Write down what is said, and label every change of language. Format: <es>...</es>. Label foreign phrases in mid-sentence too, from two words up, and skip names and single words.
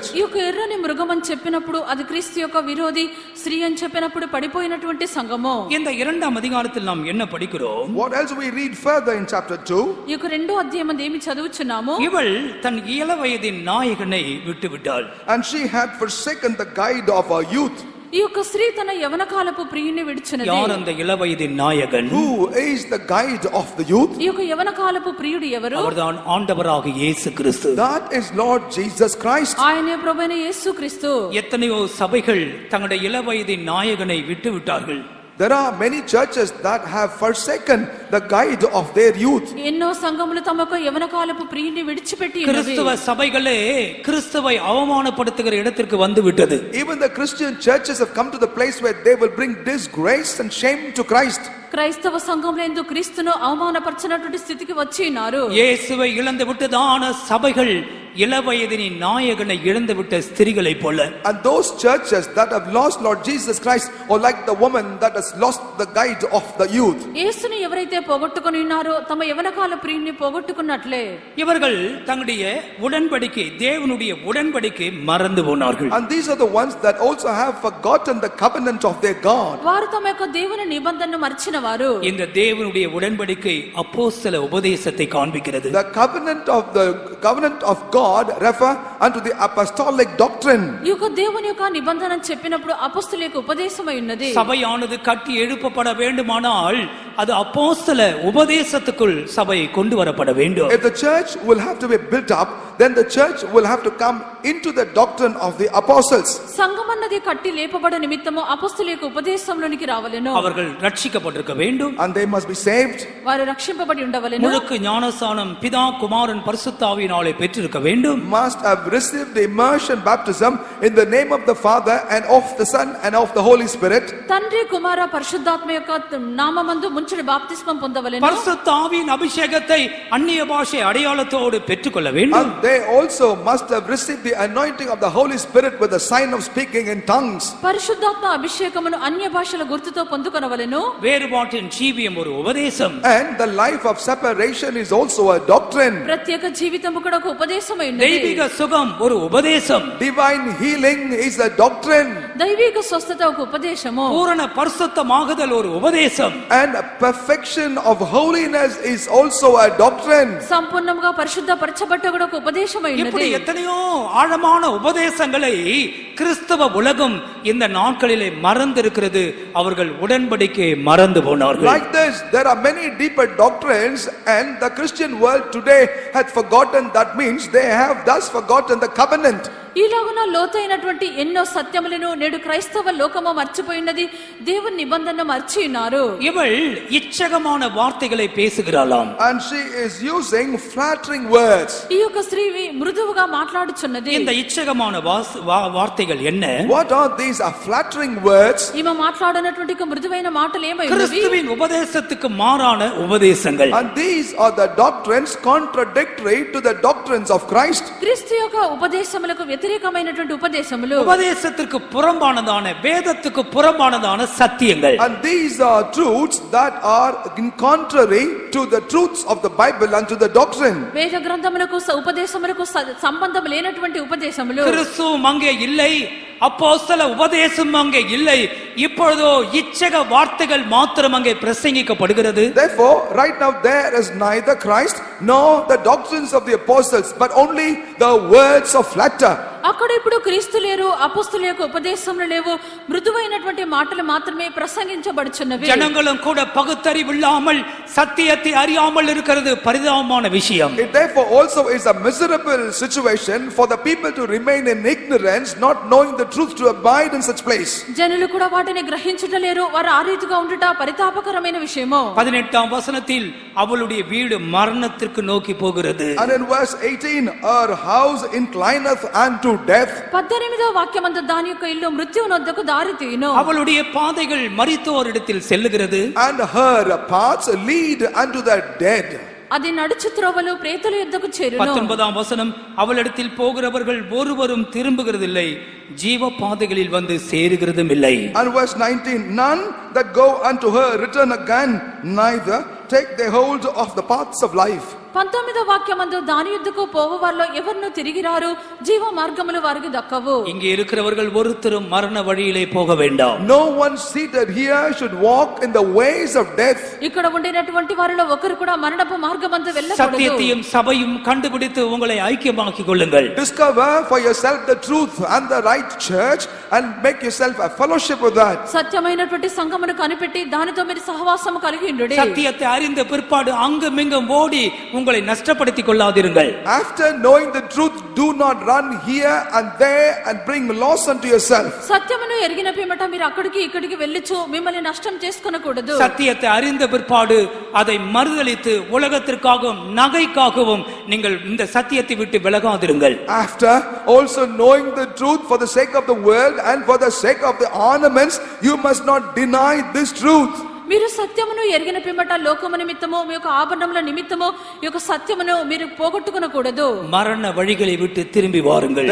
<te>ఈ యొక్క ఎర్రని మృగం అని చెప్పినప్పుడు అది క్రీస్తు యొక్క విరోధి, స్త్రీ అని చెప్పినప్పుడు పడిపోయినటువంటి సంఘము.</te> <ta>இந்த 2ஆம் அதிகாரத்தில் நாம் என்ன படிக்கிறோம்?</ta> <en>What else we read further in chapter 2?</en> <te>ఈ యొక్క 2వ అధ్యాయం అందు ఏమి చదువుచున్నాము?</te> <ta>இவள் தன் இள வயதின் நாயகனை விட்டுவிட்டாள்.</ta> <en>And she had forsaken the guide of her youth.</en> <te>ఈ యొక్క స్త్రీ తన యవన కాలపు ప్రియుని విడిచినది.</te> <ta>யார் அந்த இள வயதின் நாயகன்?</ta> <en>Who is the guide of the youth?</en> <te>ఈ యొక్క యవన కాలపు ప్రియుడు ఎవరు?</te> <ta>அவர்தான் ஆண்டவராக இயேசு கிறிஸ்து.</ta> <en>That is Lord Jesus Christ.</en> <te>ఆయనే ప్రభువైన యేసుక్రీస్తు.</te> <ta>எத்தனையோ சபைகள் தங்களுடைய இள வயதின் நாயகனை விட்டுவிட்டார்கள்.</ta> <en>There are many churches that have forsaken the guide of their youth.</en> <te>ఎన్నో సంఘములు తమకు యవన కాలపు ప్రియుని విడిచిపెట్టి ఉన్నవి.</te> <ta>கிறிஸ்தவ சபைகளே கிறிஸ்துவை அவமானப்படுத்துகிற இடத்திற்கு வந்து விட்டது.</ta> <en>Even the Christian churches have come to the place where they will bring disgrace and shame to Christ.</en> <te>క్రైస్తవ సంఘంలో ఎందు క్రీస్తును అవమానపరచినటువంటి స్థితికి వచ్చి ఉన్నారు.</te> <ta>இயேசுவை இழந்து விட்டதான சபைகள் இளவயதின் நாயகனை இழந்து விட்ட ஸ்திரீகளை போல.</ta> <en>And those churches that have lost Lord Jesus Christ are like the woman that has lost the guide of the youth.</en> <te>యేసుని ఎవరైతే పోగొట్టుకొని ఉన్నారో తమ యవనకాల ప్రియుని పోగొట్టుకున్నట్లే</te> <ta>இவர்கள் தங்களுடைய உடன்படிக்கை, தேவனுடைய உடன்படிக்கை மறந்து போனார்கள்.</ta> <en>And these are the ones that also have forgotten the covenant of their God.</en> <te>వారు తమ యొక్క దేవుని నిబంధనను మర్చిన వారు.</te> <ta>இந்த தேவனுடைய உடன்படிக்கை அப்போஸ்தல உபதேசத்தை காண்பிக்கிறது.</ta> <en>The covenant of God refer unto the apostolic doctrine.</en> <te>ఈ యొక్క దేవుని యొక్క నిబంధన చెప్పినప్పుడు అపొస్తలుల యొక్క ఉపదేశమై ఉన్నది.</te> <ta>சபையானது கட்டி எழுப்பப்பட வேண்டுமானால் அது அப்போஸ்தல உபதேசத்துக்குள் சபை கொண்டு வரப்பட வேண்டும்.</ta> <en>If the church will have to be built up, then the church will have to come into the doctrine of the apostles.</en> <te>సంఘం అన్నది కట్టి లేపబడ నిమిత్తము అపొస్తలుల యొక్క ఉపదేశంలోనికి రావలెను.</te> <ta>அவர்கள் ரட்சிக்கப்பட்டிருக்க வேண்டும்.</ta> <en>And they must be saved.</en> <te>వారు రక్షింపబడి ఉండవలెను.</te> <ta>முழுக்கு ஞானஸ்நானம் பிதா குமாரன் பரிசுத்த ஆவியினாலே பெற்றிருக்க வேண்டும்.</ta> <en>Must have received the immersion baptism in the name of the Father and of the Son and of the Holy Spirit.</en> <te>తండ్రి కుమార పరిశుద్ధాత్మ యొక్క నామమందు ముంచడి బాప్తిస్మం పొందవలెను.</te> <ta>பரிசுத்த ஆவியின் அபிஷேகத்தை அந்நிய பாஷை அடையாளத்தோடு பெற்றுக்கொள்ள வேண்டும்.</ta> <en>And they also must have received the anointing of the Holy Spirit with the sign of speaking in tongues.</en> <te>పరిశుద్ధాత్మ అభిషేకమును అన్య భాషల గుర్తుతో పొందుకొనవలెను.</te> <ta>வேறுபாட்டின் ஜீவியம் ஒரு உபதேசம்.</ta> <en>And the life of separation is also a doctrine.</en> <te>ప్రత్యేక జీవితము కూడా ఒక ఉపదేశమై ఉన్నది.</te> <ta>தெய்வீக சுகம் ஒரு உபதேசம்.</ta> <en>Divine healing is a doctrine.</en> <te>దైవిక స్వస్థత ఒక ఉపదేశము.</te> <ta>பூரண பரிசுத்தமாகுதல் ஒரு உபதேశம்.</ta> <en>And perfection of holiness is also a doctrine.</en> <te>సంపూర్ణంగా పరిశుద్ధ పరచబట్ట కూడా ఒక ఉపదేశమై</te> <ta>இப்படி</ta> <te>ఉన్నది.</te> <ta>எத்தனையோ ஆழமான உபதேசங்களை கிறிஸ்தவ உலகம் இந்த நாட்களிலே மறந்திருக்கிறது. அவர்கள் உடன்படிக்கை மறந்து போனார்கள்.</ta> <en>Like this, there are many deeper doctrines, and the Christian world today had forgotten. That means they have thus forgotten the covenant.</en> <te>ఈలాగున లోతైనటువంటి ఎన్నో సత్యములను నేడు క్రైస్తవ లోకము మర్చిపోయినది. దేవుని నిబంధన మర్చి ఉన్నారు.</te> <ta>இவள் இச்சகமான வார்த்தைகளை பேசுகிறாளாம்.</ta> <en>And she is using flattering words.</en> <te>ఈ యొక్క స్త్రీ మృదువుగా మాట్లాడుచున్నది.</te> <ta>இந்த ఇచ్చகமான வார்த்தைகள் என்ன?</ta> <en>What are these flattering words?</en> <te>ఈమె మాట్లాడినటువంటి మృదువైన మాటలు ఏమై ఉన్నవి?</te> <ta>கிறிஸ்துவின் உபதேசத்துக்கு மாறான உபதேசங்கள்.</ta> <en>And these are the doctrines contradictory to the doctrines of Christ.</en> <te>క్రీస్తు యొక్క ఉపదేశములకు వ్యతిరేకమైనటువంటి ఉపదేశములు.</te> <ta>உபதேசத்திற்கு புறம்பானதான, வேதத்துக்கு புறம்பானதான சத்தியங்கள்.</ta> <en>And these are truths that are in contrary to the truths of the Bible and to the doctrine.</en> <te>వేద గ్రంథములకు ఉపదేశములకు సంబంధం లేనటువంటి ఉపదేశములు.</te> <ta>கிறிஸ்துவும் அங்கே இல்லை, அப்போஸ்தல உபதேசம் அங்கே இல்லை. இப்பொழுதோ இச்சக வார்த்தைகள் மாத்திரம் அங்கே பிரசங்கிக்கப்படுகிறது.</ta> <en>Therefore, right now there is neither Christ nor the doctrines of the apostles, but only the words of flatter.</en> <te>అక్కడ ఇప్పుడు క్రీస్తు లేరు, అపొస్తలుల యొక్క ఉపదేశములు లేవు, మృదువైనటువంటి మాటలు మాత్రమే ప్రసంగించబడుచున్నవి.</te> <ta>ஜனங்களும் கூட பகுத்தறிவில்லாமல் சத்தியத்தை அறியாமல் இருக்கிறது பரிதாபமான விஷயம்.</ta> <en>It therefore also is a miserable situation for the people to remain in ignorance, not knowing the truth, to abide in such place.</en> <te>జనులు కూడా వాటిని గ్రహించుటలేరు, వారు ఆ రీతిగా ఉండుట పరితాపకరమైన విషయము.</te> <ta>18ஆம் வசனத்தில் அவளுடைய வீடு மரணத்திற்கு நோக்கி போகிறது.</ta> <en>And in verse 18, her house inclineth unto death.</en> <te>18వ వాక్యమందు దాని యొక్క ఇల్లు మృత్యువునొద్దకు దారి తీయును.</te> <ta>அவளுடைய பாதைகள் மரித்தோரிடத்தில் செல்லுகிறது.</ta> <en>And her paths lead unto the dead.</en> <te>అది నడుచు త్రోవలు ప్రేతుల యుద్ధకు చేరును.</te> <ta>19ஆம் வசனம், அவளிடத்தில் போகிறவர்கள் ஒருவரும் திரும்புகிறதில்லை, ஜீவ பாதைகளில் வந்து சேருகிறதும் இல்லை.</ta> <en>And verse 19, none that go unto her return again, neither take their hold of the paths of life.</en> <te>19వ వాక్యమందు దాని యుద్ధకు పోవువారిలో ఎవరును తిరిగి రారు, జీవ మార్గములు వారికి దక్కవు.</te> <ta>இங்கே இருக்கிறவர்கள் ஒருத்தரும் மரண வழியிலே போக வேண்டாம்.</ta> <en>No one seated here should walk in the ways of death.</en> <te>ఇక్కడ ఉండినటువంటి వారిలో ఒకరు కూడా మరణపు మార్గమందు వెళ్ళకూడదు.</te> <ta>சத்தியத்தையும் சபையும் கண்டுபிடித்து உங்களை ஐக்கியமாக்கிக் கொள்ளுங்கள்.</ta> <en>Discover for yourself the truth and the right church and make yourself a fellowship with that.</en> <te>సత్యమైనటువంటి సంఘమును కనిపెట్టి దానితో మీరు సహవాసము కలిగి ఉండుడి.</te> <ta>சத்தியத்தை அறிந்த பிற்பாடு அங்கும் இங்கும் ஓடி உங்களை நஷ்டப்படுத்திக் கொள்ளாதீர்கள்.</ta> <en>After knowing the truth, do not run here and there and bring loss unto yourself.</en> <te>సత్యమును ఎరిగిన పిమ్మట మీరు అక్కడికి ఇక్కడికి వెళ్ళిచు మిమ్మల్ని నష్టం చేసుకొనకూడదు.</te> <ta>சத்தியத்தை அறிந்த பிற்பாடு அதை மறுதலித்து உலகத்திற்காகவும் நகைக்காகவும் நீங்கள் இந்த சத்தியத்தை விட்டு விலகாதிருங்கள்.</ta> <en>After also knowing the truth for the sake of the world and for the sake of the ornaments, you must not deny this truth.</en> <te>మీరు సత్యమును ఎరిగిన పిమ్మట లోకము నిమిత్తము మీ యొక్క ఆభరణముల నిమిత్తము ఈ యొక్క సత్యమును మీరు పోగొట్టుకొనకూడదు.</te> <ta>மரண வழிகளை விட்டு திரும்பி வாருங்கள்.</ta>